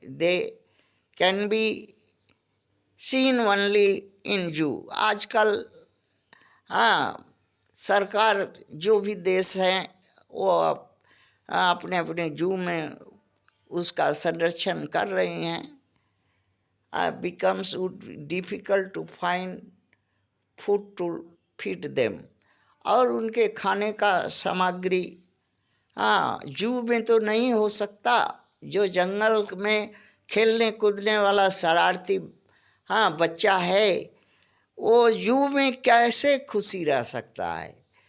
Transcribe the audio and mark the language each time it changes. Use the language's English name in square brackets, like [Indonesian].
[English] They can be seen only in zoo. [Hindi] आजकल, हाँ, सरकार जो भी देश हैं वो अपने अपने जू में उसका संरक्षण कर रही हैं। [English] becomes difficult to find food to feed them। [Hindi] और उनके खाने का सामग्री, हाँ, जू में तो नहीं हो सकता। जो जंगल में खेलने कूदने वाला शरारती, हाँ, बच्चा है, वो जू में कैसे खुशी रह सकता है?